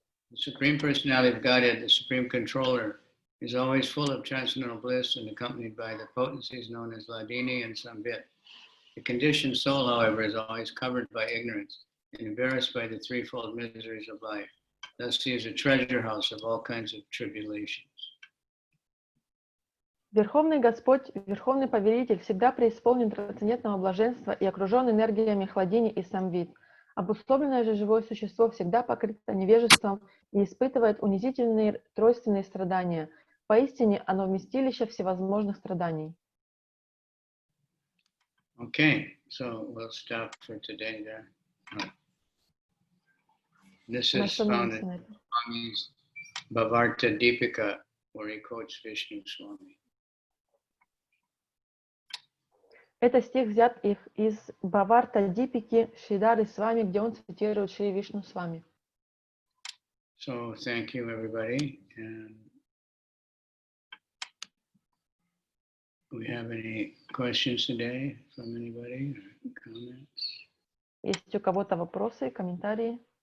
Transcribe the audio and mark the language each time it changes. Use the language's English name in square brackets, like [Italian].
[English] The Supreme Personality of Godhead, the Supreme Controller, is always full of transcendental bliss and accompanied by the potencies known as Ladini and Sambhit. The conditioned soul, however, is always covered by ignorance and embarrassed by the threefold miseries of life. Thus, he is a treasure house of all kinds of tribulations. [Russian] Верховный Господь, Верховный Повелитель, всегда преисполнен трансцендентного блаженства и окружен энергиями хладини и самвит. Обусловленное же живое существо всегда покрыто невежеством и испытывает унизительные тройственные страдания. Поистине, оно вместилище всевозможных страданий. [English] Okay, so we'll stop for today there. This is found in Swami's Bhavarta Deepika, where he quotes Vishnu Swami. [Russian] Это стих взят из Бхаварта Дипики Шридары Свами, где он цитирует Шри Вишну Свами. [English] So thank you, everybody. And do we have any questions today from anybody or comments? [Russian] Есть у кого-то вопросы, комментарии?